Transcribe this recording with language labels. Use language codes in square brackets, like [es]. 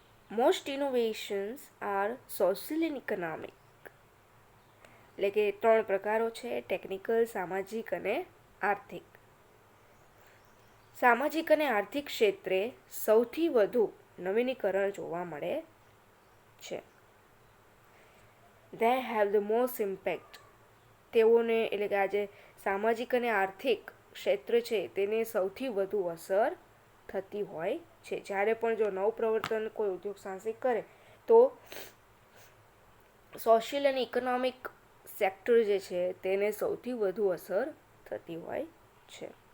[en] Most innovations are social and economic. [gu] એટલે કે 3 પ્રકારો છે: ટેકનિકલ, સામાજિક અને આર્થિક. સામાજિક અને આર્થિક ક્ષેત્રે સૌથી વધુ નવીનીકરણ જોવા મળે છે. [en] They have the most impact. [gu] તેઓને એટલે કે આજે સામાજિક અને આર્થિક ક્ષેત્ર છે તેને સૌથી વધુ અસર થતી હોય છે. જ્યારે પણ જો નવપ્રવર્તન કોઈ ઉદ્યોગ સાહસિક કરે તો સોશિયલ અને ઇકોનોમિક સેક્ટર જે છે તેને સૌથી વધુ અસર થતી હોય છે.